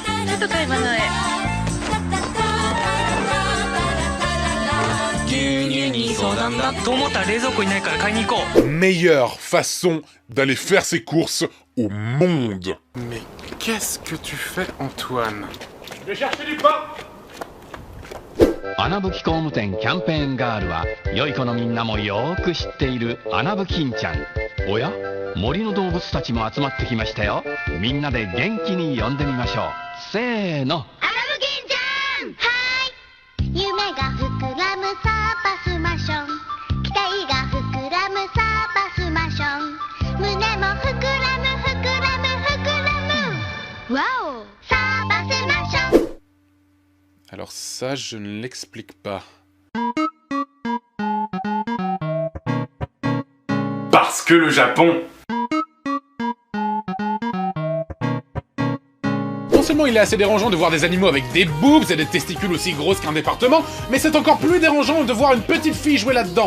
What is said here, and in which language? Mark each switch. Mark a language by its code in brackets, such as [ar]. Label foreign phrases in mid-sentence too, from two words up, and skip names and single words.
[ja] ちょっと買い物へ。 [fr] Meilleure façon d'aller faire ses courses au monde. Mais qu'est-ce que tu fais, Antoine? Je vais chercher du pain. [ja] 穴吹き工務店キャンペーンガールは良い子のみんなもよーく知っている穴吹きんちゃん。おや、森の動物たちも集まってきましたよ。みんなで元気に呼んでみましょう。せーの。穴吹きんちゃん。はい。夢が膨らむサーバスマション。期待が膨らむサーバスマション。胸も膨らむ膨らむ膨らむ。わお。サーバスマション。 [fr] Alors ça, je ne l'explique pas. Parce que le Japon... Non seulement il est assez dérangeant de voir des animaux avec des boobs et des testicules aussi grosses qu'un département, mais c'est encore plus dérangeant de voir une petite fille jouer là-dedans.